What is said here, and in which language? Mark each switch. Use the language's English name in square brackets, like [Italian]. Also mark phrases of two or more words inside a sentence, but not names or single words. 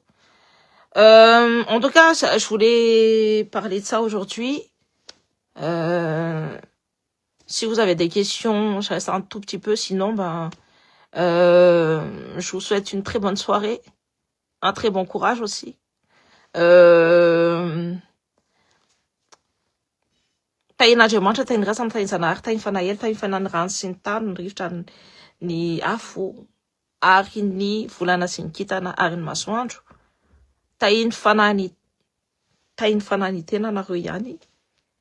[French] En tout cas, je voulais parler de ça aujourd'hui. Si vous avez des questions, je reste un tout petit peu. Sinon, je vous souhaite une très bonne soirée. Un très bon courage aussi. [Malagasy] Tahin'Andriamanitra, tahin'ny rasana, tahin'ny zanahary, tahin'ny fanahelo, tahin'ny fanany rano sy ny tany, ny rivotra ny afo, ary ny volana sy ny kintana, ary ny masoandro. Tahin'ny fanany tena nareo ihany.